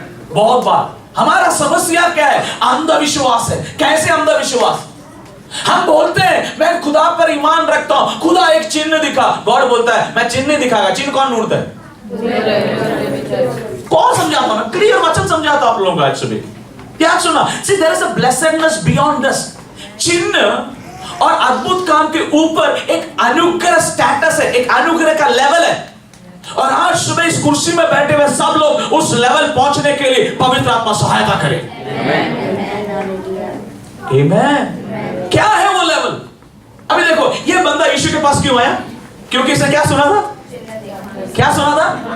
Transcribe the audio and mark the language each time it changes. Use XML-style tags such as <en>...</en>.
<hi>बहुत बार हमारा समस्या क्या है? अंधविश्वास है. कैसे अंधविश्वास? हम बोलते हैं मैं खुदा पर ईमान रखता हूं, खुदा एक चिन्ह दिखा. गॉड बोलता है मैं चिन्ह नहीं दिखागा. चिन्ह कौन ढूंढता है? कौन समझाता? मैं क्लियर वचन समझाता आप लोगों को आज सुबह. क्या सुना?</hi> <en>See, there is a blessedness beyond this.</en> <hi>चिन्ह और अद्भुत काम के ऊपर एक अनुग्रह स्टेटस है, एक अनुग्रह का लेवल है. और आज सुबह इस कुर्सी में बैठे हुए सब लोग उस लेवल पहुंचने के लिए पवित्र आत्मा सहायता करे. आमेन. क्या है वो लेवल? अभी देखो, ये बंदा यीशु के पास क्यों आया? क्योंकि इसने क्या सुना था? क्या सुना था?</hi>